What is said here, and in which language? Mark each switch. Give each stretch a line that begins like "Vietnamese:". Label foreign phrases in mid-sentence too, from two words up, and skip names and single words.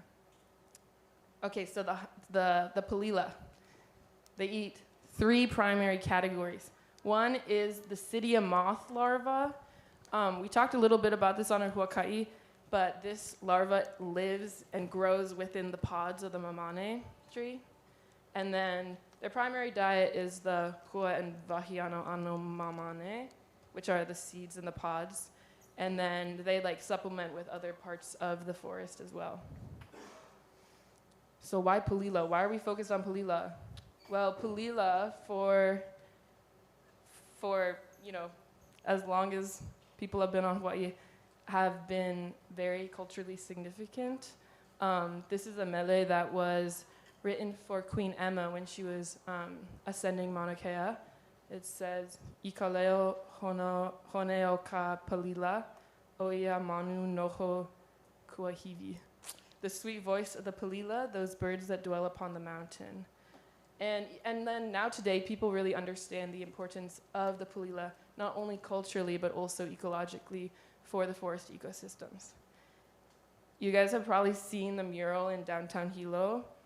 English: Okay, so the Palila, they eat 3 primary categories. One is the Cydia moth larva. We talked a little bit about this on our huaka'i, but this larva lives and grows within the pods of the mamane tree. And then their primary diet is the hua and
Hawaiian: vahiano ano mamane,
English: which are the seeds in the pods. And then they like supplement with other parts of the forest as well. So why Palila? Why are we focused on Palila? Well, Palila for you know, as long as people have been on Hawaii, have been very culturally significant. This is a mele that was written for Queen Emma when she was ascending Mauna Kea. It says,
Hawaiian: "Ika leo honeo ka Palila, oia manu noho kuahivi."
English: The sweet voice of the Palila, those birds that dwell upon the mountain. And then now today, people really understand the importance of the Palila, not only culturally, but also ecologically for the forest ecosystems. You guys have probably seen the mural in downtown Hilo.